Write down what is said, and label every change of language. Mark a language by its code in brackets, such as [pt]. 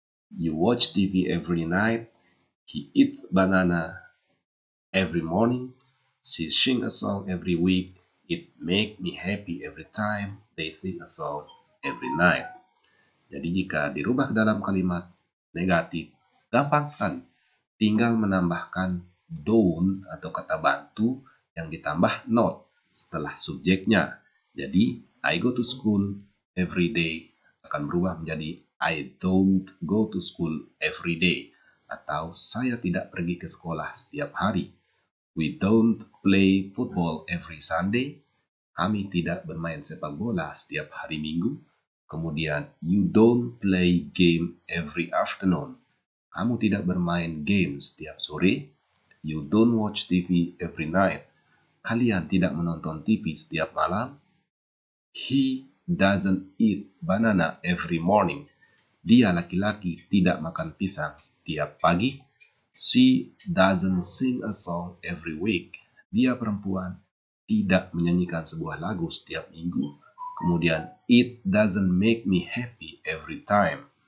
[en] You watch TV every night. He eats banana every morning. She sings a song every week. It makes me happy every time they sing a song every night. [id] Jadi jika dirubah ke dalam kalimat negatif, gampang sekali. Tinggal menambahkan don't atau kata bantu yang ditambah not setelah subjeknya. Jadi, [en] I go to school every day [id] akan berubah menjadi [en] I don't go to school every day. [id] Atau saya tidak pergi ke sekolah setiap hari. [en] We don't play football every Sunday. [id] Kami tidak bermain sepak bola setiap hari Minggu. Kemudian, [en] you don't play game every afternoon. [id] Kamu tidak bermain game setiap sore. [en] You don't watch TV every night. [id] Kalian tidak menonton TV setiap malam. [en] He doesn't eat banana every morning. [id] Dia laki-laki tidak makan pisang setiap pagi. [en] She doesn't sing a song every week. [id] Dia perempuan tidak menyanyikan sebuah lagu setiap minggu. Kemudian, [en] it doesn't make me happy every time.